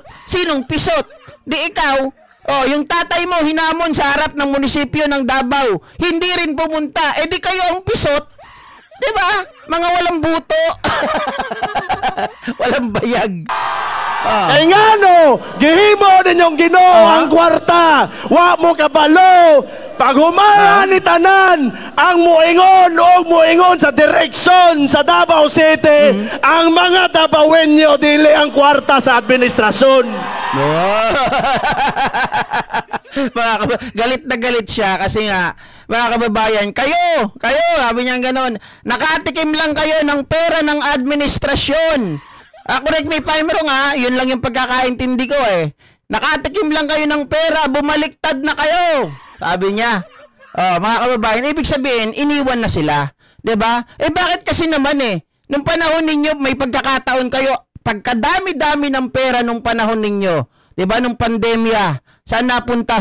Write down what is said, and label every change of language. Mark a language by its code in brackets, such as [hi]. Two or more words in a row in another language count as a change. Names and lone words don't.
[tl] Sinong pisot? Di ikaw. Oh, yung tatay mo hinamon sa harap ng munisipyo ng Davao. Hindi rin pumunta. Eh di kayo ang pisot. Diba? Mga walang buto. Walang bayag. [ceb] Ay nga no, gihimo ninyong Ginoo ang kwarta. Wa mo kabalo. Pag humaan ni tanan ang muingon o muingon sa direksyon sa Davao City, ang mga Dabawenyo dili ang kwarta sa administrasyon. [tl] Galit na galit siya kasi nga, mga kababayan, kayo, sabi niya ganon, nakatikim lang kayo ng pera ng administrasyon. [en] Correct me if I'm wrong [tl] yun lang yung pagkakaintindi ko eh. Nakatikim lang kayo ng pera, bumaliktad na kayo. Sabi niya. Mga kababayan, ibig sabihin, iniwan na sila. 'Di ba? Bakit kasi naman nung panahon ninyo, may pagkakataon kayo, pagkadami-dami ng pera nung panahon ninyo, 'di ba, nung pandemya, saan napunta?